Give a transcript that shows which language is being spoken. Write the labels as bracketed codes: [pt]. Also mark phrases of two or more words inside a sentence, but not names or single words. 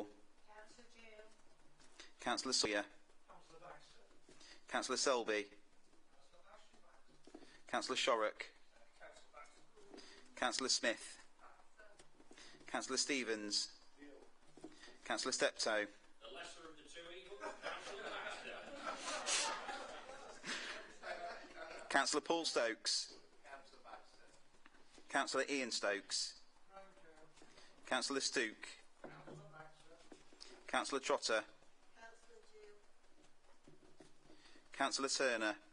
[en] Councillor Gill. Councillor Sawyer. Councillor Baxter. Councillor Selby. Councillor Shorrock. Councillor Smith. Councillor Stevens. Councillor Steptoe. The lesser of the two evils, Councillor Baxter. Councillor Paul Stokes. Councillor Ian Stokes. Councillor Stooke. Councillor Trotter. Councillor Turner.